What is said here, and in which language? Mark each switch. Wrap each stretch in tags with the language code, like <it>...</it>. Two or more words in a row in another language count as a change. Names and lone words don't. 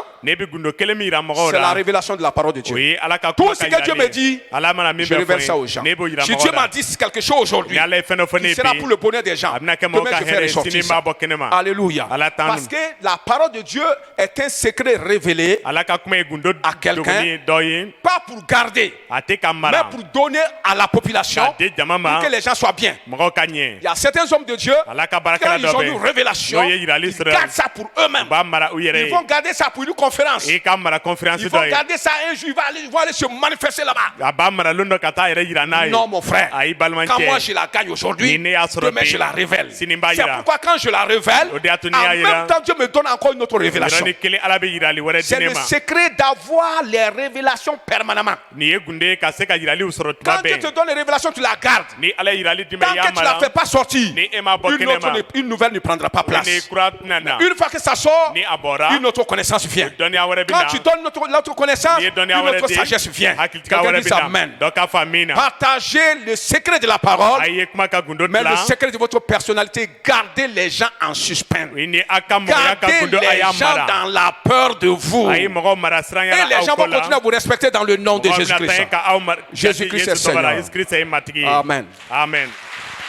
<bm>ne bɛ gundo kelen min yira mɔgɔw</bm> <fr>c'est la la révélation de la parole de</fr> <bm>o</bm> <fr>Dieu.</fr> <bm>ye ala ka</bm> <fr>Tout</fr> <bm>kuma</bm> <fr>ce</fr> <bm>ka</bm> <fr>que Dieu me dit,</fr> <bm>yiralen ala mana min</bm> <fr>je</fr> <bm>bɛ</bm> <fr>révèle ça</fr> <bm>fɔ</bm> <fr>aux</fr> <bm>n</bm> <fr>gens.</fr> <bm>ye ne b'o yira</bm> <fr>Si Dieu</fr> <bm>mɔgɔw m'a la</bm> <fr>dit quelque chose aujourd'hui,</fr> <bm>ni ala ye fɛn dɔ fɔ ne</bm> <fr>il</fr> <bm>ye</bm> <fr>sera</fr> <bm>bi</bm> <fr>pour le bonheur des gens.</fr> <bm>a bɛna kɛ</bm> <fr>Demain,</fr> <bm>mɔgɔ ka</bm> <fr>je ferai</fr> <bm>hɛrɛ</bm> <fr>sortir</fr> <bm>sini</bm> <fr>ça.</fr> <bm>b'a bɔ kɛnɛ ma</bm> <fr>Alléluia.</fr> <bm>ala t'an</bm> <fr>Parce que la parole de Dieu est un secret révélé,</fr> <bm>ala ka kuma ye gundo</bm> <fr>à quelqu'un,</fr> <bm>dogoni ye dɔ ye</bm> <fr>pas pour garder,</fr> <bm>a tɛ ka</bm> <fr>mais</fr> <bm>mara</bm> <fr>pour donner à la population,</fr> <bm>k'a di jama ma</bm> <fr>pour que les gens soient bien.</fr> <bm>mɔgɔw ka ɲɛ</bm> <fr>Il y a certains hommes de Dieu,</fr> <bm>ala ka</bm> <fr>quand</fr> <bm>baarakɛla</bm> <fr>ils</fr> <bm>dɔ</bm> <fr>ont</fr> <bm>bɛ</bm> <fr>une révélation,</fr> <bm>n'o ye yirali</bm> <fr>ils</fr> <bm>sɔrɔ</bm> <fr>gardent ça pour eux-mêmes.</fr> <bm>u b'a mara u yɛrɛ</bm> <fr>Ils</fr> <bm>ye</bm> <fr>vont garder ça pour une conférence.</fr> <bm>i ka mara conférence</bm> <fr>Ils vont</fr> <bm>dɔ ye</bm> <fr>garder ça un jour, ils vont aller se manifester là-bas.</fr> <bm>a b'a mara lon dɔ ka taa a yɛrɛ yira n'a ye</bm> <fr>Non, mon frère.</fr> <bm>ayi balimancɛ</bm> <fr>Quand moi je la gagne aujourd'hui,</fr> <bm>Ni ne y'a sɔrɔ</bm> <fr>demain</fr> <bm>bi,</bm> <fr>je la révèle.</fr> <bm>sini n b'a</bm> <fr>C'est</fr> <bm>yira.</bm> <fr>pourquoi quand je la révèle,</fr> <bm>O de y'a to n'i y'a</bm> <fr>en</fr> <bm>yira,</bm> <fr>même temps Dieu me donne encore une autre révélation.</fr> <bm>yɔrɔnin kelen ala bɛ yirali wɛrɛ di</bm> <fr>C'est</fr> <bm>ne</bm> <fr>le</fr> <bm>ma</bm> <fr>secret d'avoir les révélations permanemment.</fr> <bm>nin ye gunde ye ka se ka yiraliw sɔrɔ tuma</bm> <fr>Quand Dieu te</fr> <bm>bɛɛ</bm> <fr>donne les révélations, tu la gardes.</fr> <bm>ni ala ye yirali di ma</bm> <fr>Tant</fr> <bm>i y'a</bm> <fr>que tu ne la</fr> <bm>mara</bm> <fr>fais pas sortir,</fr> <bm>ni e m'a bɔ</bm> <fr>une,</fr> <bm>kɛnɛ</bm> <fr>autre,</fr> <bm>ma</bm> <fr>une nouvelle ne prendra pas</fr> <bm>ni</bm> <fr>place.</fr> <bm>kura tɛna na</bm> <fr>Une fois que ça sort,</fr> <bm>ni a bɔra</bm> <fr>une autre connaissance vient.</fr> <bm>dɔnniya wɛrɛ bɛ</bm> <fr>Quand</fr> <bm>na</bm> <fr>tu donnes l'autre connaissance,</fr> <bm>n'i ye</bm> <fr>une</fr> <bm>dɔnniya wɛrɛ</bm> <fr>autre</fr> <bm>di</bm> <fr>sagesse vient.</fr> <bm>hakilitika</bm> <fr>Quelqu'un</fr> <bm>wɛrɛ</bm> <fr>dit</fr> <bm>bɛ na</bm> <fr>Amen.</fr> <bm>dɔ k'a fɔ min na</bm> <fr>Partagez le secret de la parole,</fr> <bm>a ye kuma ka gundo</bm> <fr>mais le</fr> <bm>dilan</bm> <fr>secret de votre personnalité, gardez les gens en suspens.</fr> <bm>ni a ka mɔgɔya ka</bm> <fr>Gardez</fr> <bm>gundo a</bm> <fr>les</fr> <bm>y'a</bm> <fr>gens</fr> <bm>mara</bm> <fr>dans la peur de vous.</fr> <bm>a ye mɔgɔw mara</bm> <fr>Et</fr> <bm>siranya</bm> <fr>les</fr> <bm>la</bm> <fr>gens</fr> <bm>aw</bm> <fr>vont</fr> <bm>kɔ la</bm> <fr>continuer à vous respecter dans le nom de</fr> <bm>mɔgɔw bɛna</bm> <fr>Jésus-Christ.</fr> <bm>taa ka aw mara</bm> <fr>Jésus-Christ est Seigneur.</fr> <bm>Jésus Christ ye matigi ye</bm> <fr>Amen.</fr> <bm>amen</bm>